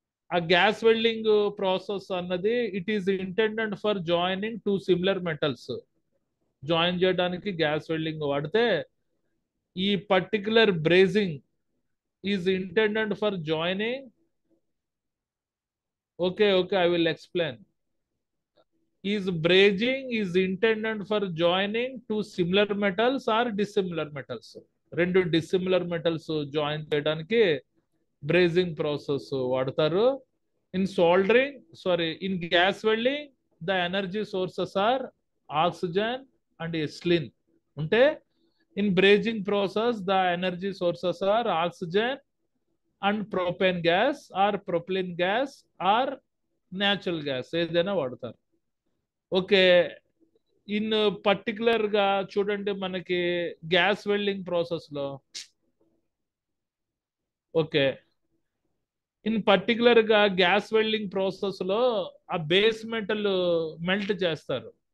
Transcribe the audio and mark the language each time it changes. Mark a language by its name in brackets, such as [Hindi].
[English] ఆ gas welding process అన్నది it is intended for joining two similar metals. [Telugu] Join చేయడానికి gas welding వాడితే, [English] ఈ particular brazing is intended for joining. Okay, I will explain. Is brazing is intended for joining two similar metals or dissimilar metals. [Telugu] రెండు dissimilar metals join చేయడానికి brazing process వాడతారు. [English] In soldering, in gas welding, the energy sources are oxygen and ethylene. అంటే in brazing process, the energy sources are oxygen and propane gas or propylene gas or natural gas. [Telugu] ఏదైనా వాడతారు. Okay, in particular గా చూడండి, మనకి gas welding process లో, okay, in particular గా gas welding process లో ఆ బేస్ మెటల్ మెల్ట్ చేస్తారు.